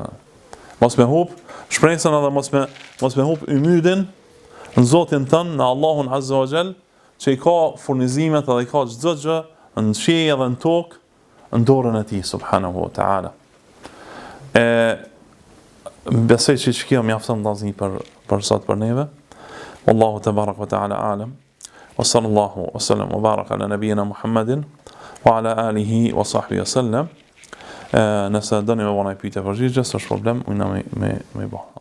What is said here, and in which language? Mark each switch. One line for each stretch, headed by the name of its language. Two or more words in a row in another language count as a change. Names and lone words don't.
Albanian: Mos me humb shpresën edhe mos me humb ymydin në Zotin tën, në Allahun
Arabic: عز وجل,
Albanian: që i ka furnizimet edhe i ka çdo gjë në qiell edhe në tokë në dorën e tij
Arabic: سبحانه وتعالى.
Albanian: Besoj që kjo mjafton dazni për sot për neve.
Arabic: والله تبارك وتعالى أعلم وصلى الله وسلم وبارك على نبينا محمد وعلى آله وصحبه وسلم.
Albanian: Nëse doni me bëna pyetje përgjigje, s'është problem, unë me bë.